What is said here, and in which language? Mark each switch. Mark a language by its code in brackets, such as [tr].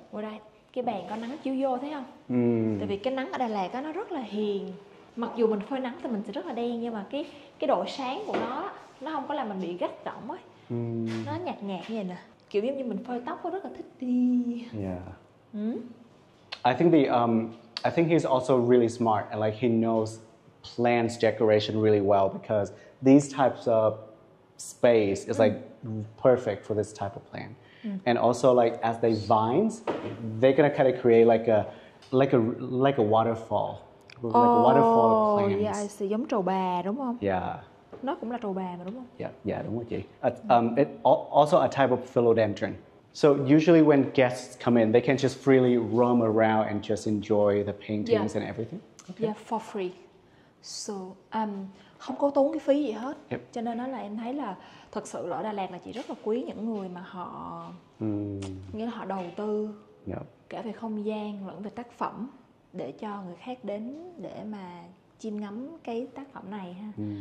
[vi] Ngồi đây, cái bàn có nắng chiếu vô thấy không? Tại vì cái nắng ở Đà Lạt á nó rất là hiền. Mặc dù mình phơi nắng thì mình sẽ rất là đen, nhưng mà cái độ sáng của nó không có làm mình bị gắt gỏng ấy. Nó nhạt nhạt như vậy nè. Kiểu giống như mình phơi tóc có rất là thích đi. [en] Yeah. I think he's also really smart, and like he knows plants decoration really well, because these types of space is like perfect for this type of plant. And also like as they vines, they're gonna kind of create like a waterfall. Like a waterfall of plants. Yeah, I see. [vi] Giống trầu bà đúng không? [en] Yeah. [vi] Nó cũng là trầu bà mà đúng không? [en] Yeah, [vi] đúng rồi chị. [en] It also a type of philodendron. So usually when guests come in, they can just freely roam around and just enjoy the paintings and everything. Yeah, for free. [vi] So, không có tốn cái phí gì hết. [en] Yep. [vi] Cho nên đó là em thấy là thật sự là ở Đà Lạt là chị rất là quý những người mà họ nghĩa là họ đầu tư cả về không gian lẫn về tác phẩm để cho người khác đến để mà chiêm ngắm cái tác phẩm này ha.